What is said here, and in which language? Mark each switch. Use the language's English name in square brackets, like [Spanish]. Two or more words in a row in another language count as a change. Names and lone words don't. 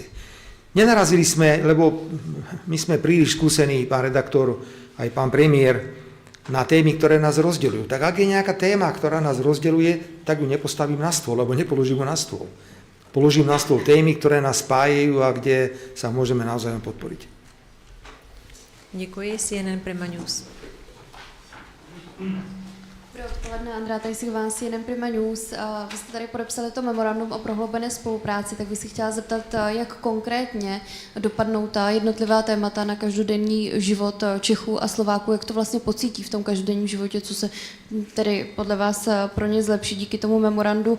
[Slovak] Nenarazili sme, lebo my sme príliš skúsení, pán redaktor, aj pán premiér, na témy, ktoré nás rozdeľujú. Tak ak je nejaká téma, ktorá nás rozdeľuje, tak ju nepostavím na stôl, alebo nepoložím ju na stôl. Položím na stôl témy, ktoré nás spájajú a kde sa môžeme navzájom podporiť. [Czech] Děkuji, CNN Prima News. Dobré odpoledne, Andrea Tajsíková, CNN Prima News. Vy jste tady podepsali to memorandum o prohloubené spolupráci, tak bych si chtěla zeptat, jak konkrétně dopadnou ta jednotlivá témata na každodenní život Čechů a Slováků, jak to vlastně pocítí v tom každodenním životě, co se tedy podle vás pro ně zlepší díky tomu memorandu.